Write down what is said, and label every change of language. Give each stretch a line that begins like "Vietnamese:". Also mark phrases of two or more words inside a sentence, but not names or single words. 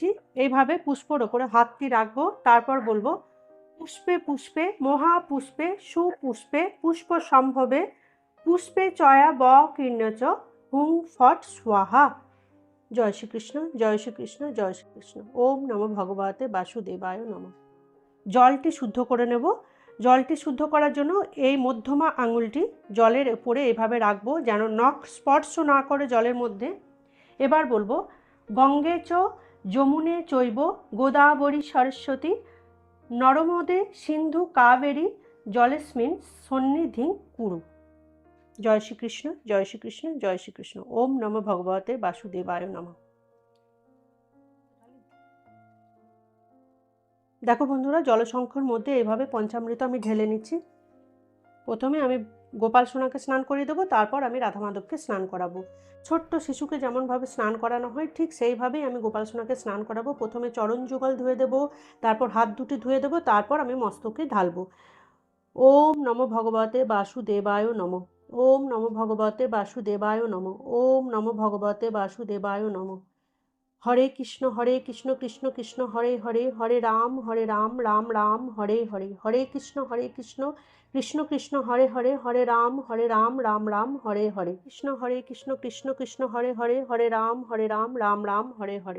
Bangla: এইভাবে পুষ্পর ওপরে হাতটি রাখবো, তারপর বলবো
Sanskrit: পুষ্পে পুষ্পে মহাপুষ্পে সুপুষ্পে পুষ্প সম্ভবে পুষ্পে চয়া ব কীর্ণচ হুং ফট স্বাহা।
Bangla: জয় শ্রীকৃষ্ণ, জয় শ্রীকৃষ্ণ, জয় শ্রীকৃষ্ণ।
Sanskrit: ওম নমো ভগবতে বাসুদেবায় নমঃ।
Bangla: জলটি শুদ্ধ করে নেব। জলটি শুদ্ধ করার জন্য এই মধ্যমা আঙুলটি জলের উপরে এভাবে রাখবো, যেন নখ স্পর্শ না করে জলের মধ্যে। এবার বলবো
Sanskrit: গঙ্গে চ যমুনে চৈব গোদাবরী সরস্বতী নর্মদে সিন্ধু কাবেরী জলেস্মিন সন্নিধিং কুরু।
Bangla: জয় শ্রীকৃষ্ণ, জয় শ্রীকৃষ্ণ, জয় শ্রীকৃষ্ণ।
Sanskrit: ওম নমো ভগবতে বাসুদেবায় নমঃ।
Bangla: দেখো বন্ধুরা, জলসংখ্যার মধ্যে এভাবে পঞ্চামৃত আমি ঢেলে নিচ্ছি। প্রথমে আমি গোপাল সোনাকে স্নান করিয়ে দেবো, তারপর আমি রাধা মাধবকে স্নান করাবো। ছোট্ট শিশুকে যেমনভাবে স্নান করানো হয় ঠিক সেইভাবেই আমি গোপাল সোনাকে স্নান করাবো। প্রথমে চরণ যুগল ধুয়ে দেবো, তারপর হাত দুটি ধুয়ে দেবো, তারপর আমি মস্তকে ঢালবো।
Sanskrit: ওম নমো ভগবতে বাসুদেবায় নমঃ। ওম নমো ভগবতে বাসুদেবায় নমঃ। ওম নমো ভগবতে বাসুদেবায় নমঃ। হরে কৃষ্ণ কৃষ্ণ কৃষ্ণ হরে হরে, হরে রাম রাম রাম হরে হরে, হরে কৃষ্ণ কৃষ্ণ কৃষ্ণ হরে হরে, হরে রাম রাম রাম হরে হরে, কৃষ্ণ কৃষ্ণ হরে হরে, হরে রাম রাম রাম হরে হরে।